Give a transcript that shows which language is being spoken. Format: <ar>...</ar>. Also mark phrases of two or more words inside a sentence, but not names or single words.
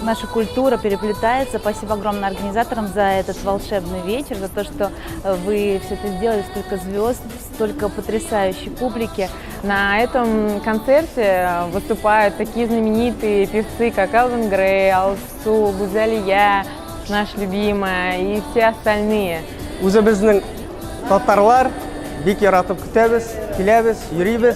<ru>Наша культура переплетается. Спасибо огромное организаторам за этот волшебный вечер, за то, что вы все это сделали, столько звезд, столько потрясающей публики. На этом концерте выступают такие знаменитые певцы, как Элвин Грей, Алсу, Гузалия, наш любимая и все остальные.</ru> <tt>Үзебезнең татарлар бик яратып көтәбез, киләбез, йөрибез.</tt>